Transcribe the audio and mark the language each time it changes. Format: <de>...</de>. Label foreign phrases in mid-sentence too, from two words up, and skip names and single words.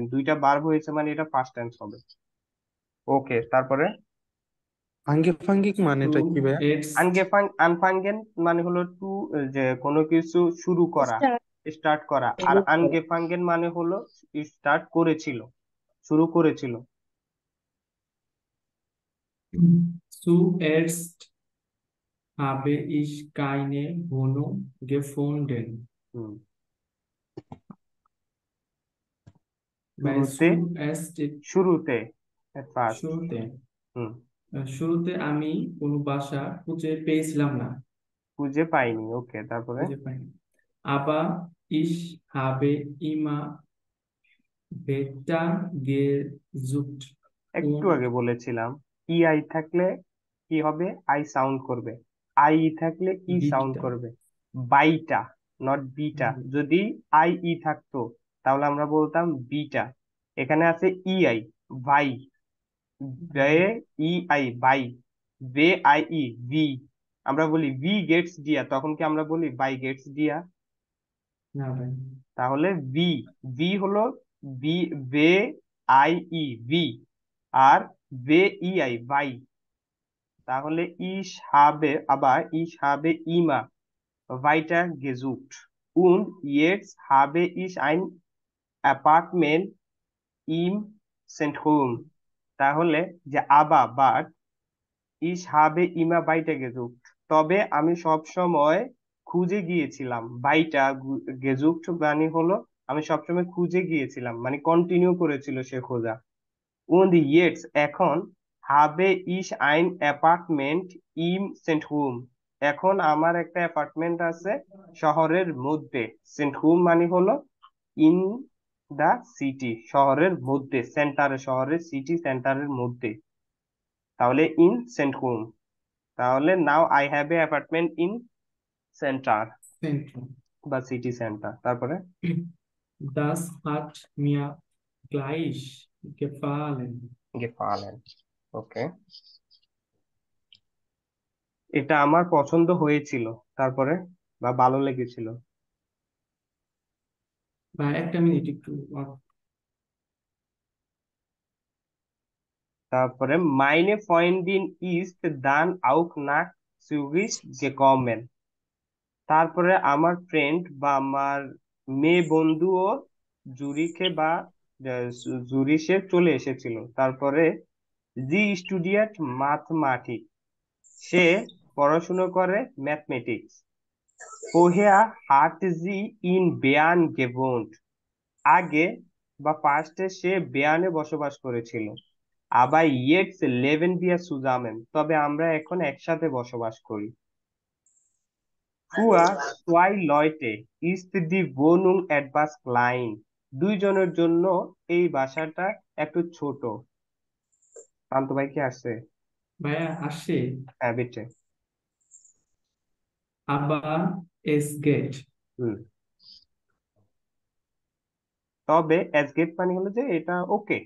<bn>দুইটা ভার্ব হয়েছে মানে এটা</bn> <en>first tense</en> <bn>হবে। ওকে, তারপরে আঙ্গিক মানেটা কি ভাইয়া? এটস আনফাঙ্গেন মানে হলো টু, যে কোনো কিছু শুরু করা, স্টার। স্টার্ট করা। আর আনগেফাঙ্গেন মানে হলো স্টার্ট করেছিল, শুরু করেছিল।</bn> <de>zuerst habe ich keine Wohnung gefunden.</de> <bn>হুম</bn> <de>Bei</de> <bn>শুরুতে,</bn> <de>zuerst</de> <bn>শুরুতে, ফার্স্ট। শুরুতে হুম শুরুতে আমি কোনো বাসা খুঁজে পেয়েছিলাম না, খুঁজে পাইনি। ওকে, তারপরে খুঁজে পাইনি।</bn> <de>Aber ich habe immer weiter gesucht</de> <bn>একটু</bn> <de>und</de> <bn>আগে বলেছিলাম, ই আই থাকলে কি হবে? আই সাউন্ড করবে। আই ই থাকলে ই সাউন্ড বিটা করবে। বাইটা, নট বিটা। যদি আই ই থাকতো তাহলে আমরা বলতাম বিটা। এখানে আছে ই আই, ভাই, বে ই আই বাই, বে আই ই ভি। আমরা বলি</bn> <de>wie geht's dir,</de> <bn>তখন কি আমরা বলি</bn> <de>bei geht's dir?</de> <bn>না ভাই। তাহলে ভি, ভি হলো বি, বে আই ই ভি, আর বে ই আই বাই। তাহলে</bn> <de>ich habe immer weiter gesucht und jetzt habe ich ein Apartment im Zentrum। তাহলে যে বাট ich habe immer weiter gesucht,</de> <bn>তবে আমি সব সময় খুঁজে গিয়েছিলাম।</bn> <de>weiter gesucht</de> <bn>মানে হলো আমি সবসময় খুঁজে গিয়েছিলাম, মানে কন্টিনিউ করেছিল সে খোঁজা।</bn> <de>Und jetzt</de> <bn>এখন</bn> <de>habe ich ein Apartment im Zentrum,</de> <bn>এখন আমার একটা অ্যাপার্টমেন্ট আছে শহরের মধ্যে। সেন্টহুম মানে হলো</bn> <en>in the city,</en> <bn>শহরের মধ্যে, সেন্টারে, শহরের সিটি সেন্টারের মধ্যে।</bn> <en>তাহলে ইন সেন্টহুম, তাহলে now I have a apartment in center</en> <de>Zentrum.</de> <bn>বা</bn> <en>city center.</en> <bn>তারপরে</bn> <de>Das hat mir gleich gefallen. gefallen,</de> <bn>ওকে, এটা আমার পছন্দ হয়েছিল। তারপরে বা ভালো লেগেছিল। বা একটা মিনিট একটু তারপরে</bn> <de>meine Freundin ist dann auch nach Zürich gekommen।</de> <bn>তারপরে আমার ফ্রেন্ড বা আমার মেয়ে বন্ধুও জুরিখে বা জুরিশে চলে এসেছিল। তারপরে</bn> <de>sie studiert</de> <bn>ম্যাথমেটিক্স, সে পড়াশোনা করে ম্যাথমেটিক্স।</bn> <de>Vorher hat sie in Bern gewohnt,</de> <bn>আগে বা পাস্টে সে বেয়ানে বসবাস করেছিল। আবার</bn> <de>jetzt leben wir zusammen,</de> <bn>তবে আমরা এখন একসাথে বসবাস করি।</bn> <de>Für zwei Leute ist die Wohnung etwas klein,</de> <bn>দুইজনের জন্য এই বাসাটা একটু ছোট। শান্ত ভাই কি আসছে? ভাইয়া আসে। হ্যাঁ, বিটে।</bn> <de>aber es geht.</de> <bn>হুম। তবে</bn> <de>es geht</de> <bn>মানে হলো যে এটা ওকে।</bn>